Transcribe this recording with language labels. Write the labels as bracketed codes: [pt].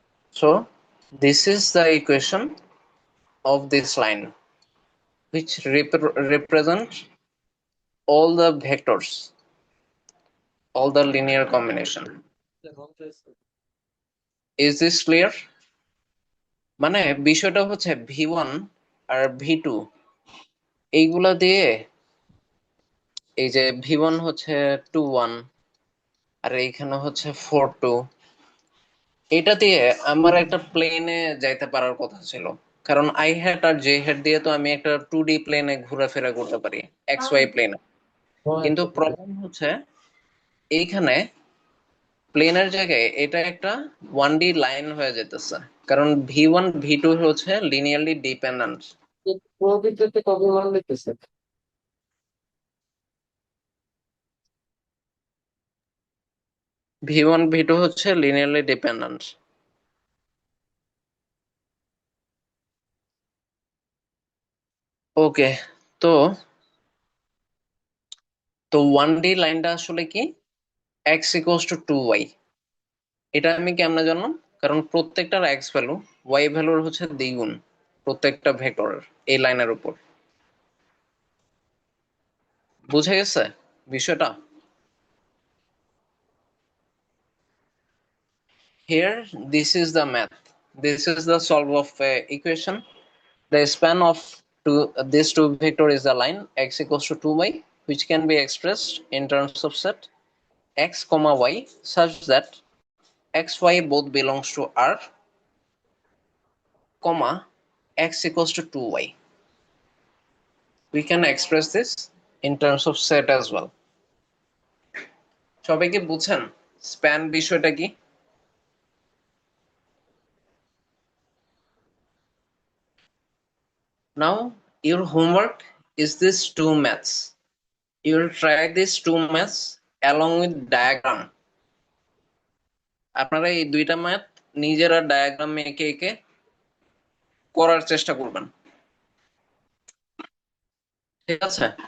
[en] So this is the equation of this line, which represent all the vectors, all the linear combination. Is this clear? [bn] মানে বিষয়টা হচ্ছে V1 আর V2 এইগুলা দিয়ে, এই যে V1 হচ্ছে 2,1 আর এইখানে হচ্ছে 4,2, এটা দিয়ে আমার একটা প্লেনে যাইতে পারার কথা ছিল, কারণ I hate আর J hat দিয়ে তো আমি একটা 2D প্লেনে ঘোরাফেরা করতে পারি, এক্স ওয়াই প্লেনে। কিন্তু প্রবলেম হচ্ছে এইখানে প্লেনের জায়গায় এটা একটা 1D লাইন হয়ে যেতেছে, কারণ V1 V2 হচ্ছে লিনিয়ারলি ডিপেন্ডেন্ট। V1 V2 হচ্ছে লিনিয়ারলি ডিপেন্ডেন্ট। ওকে, তো 1D লাইনটা আসলে কি, [en] x equals to 2y। [bn] এটা আমি কেমনে জানলাম? কারণ প্রত্যেকটার x ভ্যালু y ভ্যালুর হচ্ছে দ্বিগুণ প্রত্যেকটা ভেক্টরের এই লাইনের উপর। বুঝে গেছে বিষয়টা? [en] Here, this is the math. This is the solve of equation. The span of these two vector is the line x equals to 2y, which can be expressed in terms of set x, y such that x, y both belongs to R, comma x equals to 2y. We can express this in terms of set as well. [bn] সবাই কি বুঝছেন span বিষয়টা কি? [en] Now your homework is this two maths. You will try these two maths along with diagram. [bn] আপনারা এই দুইটা math নিজেরা diagram এঁকে এঁকে করার চেষ্টা করবেন, ঠিক আছে?